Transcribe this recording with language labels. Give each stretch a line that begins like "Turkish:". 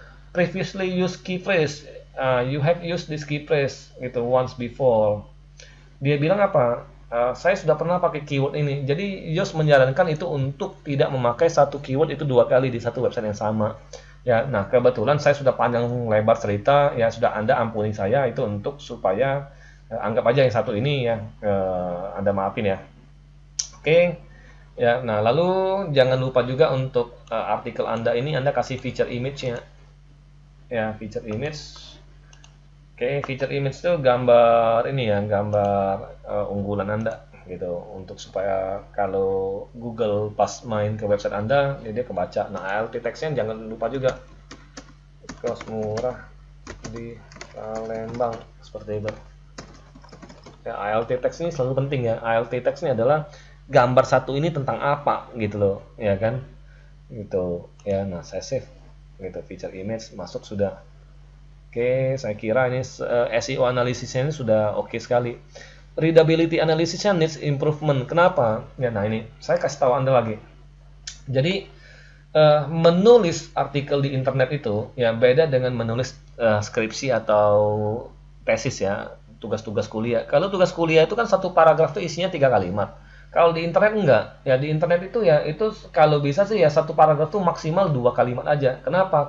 English: Previously use key phrase, you have used this key phrase gitu once before.
Indonesian: Dia bilang apa, saya sudah pernah pakai keyword ini. Jadi Yoast menyarankan itu untuk tidak memakai satu keyword itu 2 kali di satu website yang sama. Ya, nah kebetulan saya sudah panjang lebar cerita ya, sudah Anda ampuni saya itu untuk supaya anggap aja yang satu ini ya, Anda maafin ya. Oke. Ya, nah lalu jangan lupa juga untuk artikel Anda ini Anda kasih feature image-nya. Ya, feature image. Oke, feature image itu gambar ini ya, gambar unggulan Anda gitu, untuk supaya kalau Google pas main ke website Anda dia kebaca. Nah, alt text-nya jangan lupa juga, kos murah di Palembang, seperti itu. Ya, alt text ini selalu penting ya. Alt text ini adalah gambar satu ini tentang apa gitu loh, ya kan? Gitu ya. Nah, saya save gitu, feature image masuk sudah. Oke, saya kira ini SEO analisisnya ini sudah oke sekali. Readability analisisnya needs improvement. Kenapa? Ya, nah ini saya kasih tahu Anda lagi. Jadi menulis artikel di internet itu ya beda dengan menulis skripsi atau tesis ya, tugas-tugas kuliah. Kalau tugas kuliah itu kan satu paragraf itu isinya 3 kalimat. Kalau di internet enggak, ya di internet itu ya itu kalau bisa sih ya satu paragraf tuh maksimal 2 kalimat aja. Kenapa?